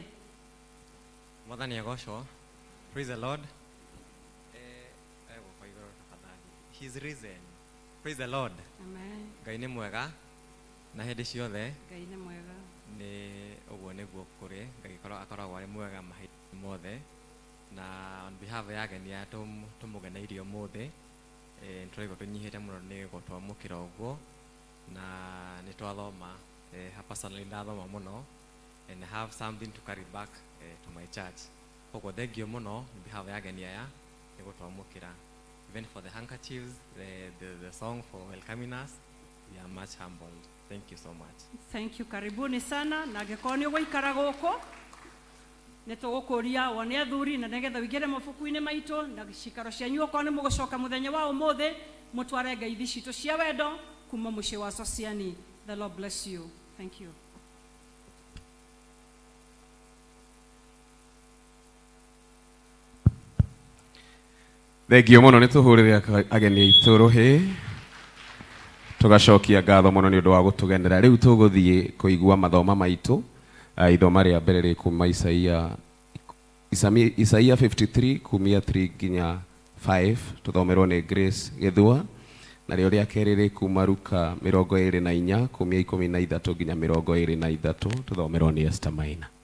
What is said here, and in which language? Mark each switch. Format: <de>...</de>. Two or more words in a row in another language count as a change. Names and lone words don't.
<ki>Mwathani agocwo.</ki> <en>Praise the Lord. He's risen. Praise the Lord. Amen.</en> <ki>Ngai nĩ mwega na hĩndĩ ciothe. Ngai nĩ mwega. Nĩ ũguo nĩguo kũrĩ. Ngai akoragwo arĩ mwega mahinda mothe. Na</ki> <en>on behalf</en> <ki>ya ageni aya tũmũgeneirie ũmũthĩ, nĩtũraigua tũnyihĩte mũno nĩ gũtwamũkĩra ũguo, na nĩtwathoma, personally ndathoma mũno,</ki> <en>and I have something to carry back to my church.</en> <ki>Koguo thengiũ mũno</ki> <en>on behalf</en> <ki>ya ageni aya nĩ gũtwamũkĩra.</ki> <en>Even for the handkerchiefs, the song for welcoming us, we are much humbled. Thank you so much. Thank you,</en> <sw>karibuni sana.</sw> <ki>Na angĩkorwo nĩ ũgũikara gũkũ, nĩtũgũkũria wone athuri, na nĩgetha wĩingĩre mabuku-inĩ maitũ, na cikaro cianyu okorwo nĩ mũgũcoka mũthenya wa ũmũthĩ, mũtware ngeithi citũ cia wendo kuma mũciĩ wa Sociani.</ki> <en>The Lord bless you. Thank you.</en> <ki>Thengio mũno nĩtũhũrĩre ageni aitũ rũhĩ, tũgacokia ngatho mũno nĩ ũndũ wa gũtũgenera. Rĩu tũgũthiĩ kũigua mathoma maitũ, ithoma rĩa mbere rĩ kuma Isaia 53 kumia 3 nginya 5, tũthomerwo nĩ Grace Gĩthua, na rĩo rĩa kerĩ rĩ kuma Luka 24 kumia 13 nginya 23, tũthomerwo nĩ Esther Maina.</ki>